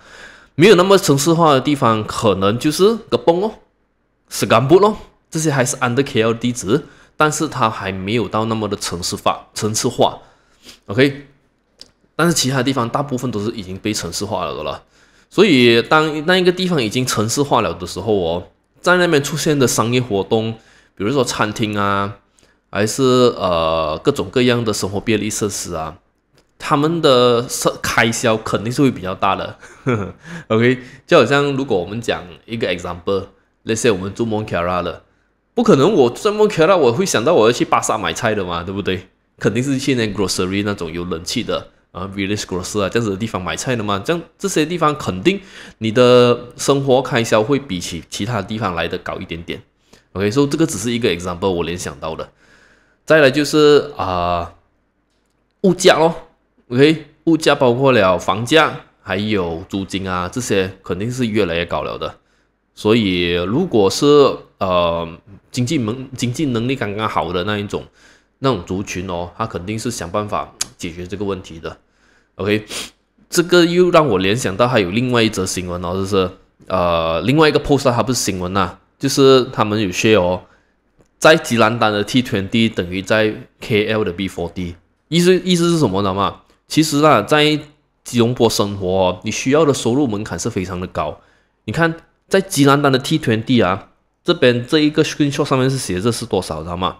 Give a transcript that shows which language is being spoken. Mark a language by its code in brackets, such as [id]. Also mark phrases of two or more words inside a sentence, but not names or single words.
[zh] 沒有那麼城市化的地方，可能就是Kepong哦、Segambut哦，這些還是 under KL 地址，但是它還沒有到那麼的城市化。OK， 但是其他地方大部分都是已經被城市化了的了。所以當那一個地方已經城市化了的時候哦，在那邊出現的商業活動，比如說餐廳啊。還是各種各樣的生活便利設施啊，他們的開銷肯定是會比較大的。OK， 就好像如果我們講一個 example， [en] let's say [zh] 我們住 Mont Kiara 的，不可能我在 Mont Kiara 我會想到我要去巴剎買菜的嘛，對不對？肯定是去那 grocery 那種有冷氣的 [en] village grocery [zh] 啊這樣子的地方買菜的嘛。這些地方肯定你的生活開銷會比起其他地方來的高一點點。OK， 所以這個只是一個 example 我聯想到的。再來就是物價咯 ，OK， 物價包括了房價還有租金啊，這些肯定是越來越高了的。所以如果是經濟能力剛剛好的那種族群哦，他肯定是想辦法解決這個問題的。OK， 這個又讓我聯想到還有另外一則新聞哦，就是另外一個 post 它不是新聞啊，就是他們有 share 哦。在吉蘭丹的 T20 等於在 KL 的 B40， 意思是什麼呢嘛？其實啦，在吉隆坡生活，你需要的收入門檻是非常的高。你看，在吉蘭丹的 T20 啊，這邊這一個 screenshot 上面是寫着是多少，知道嗎？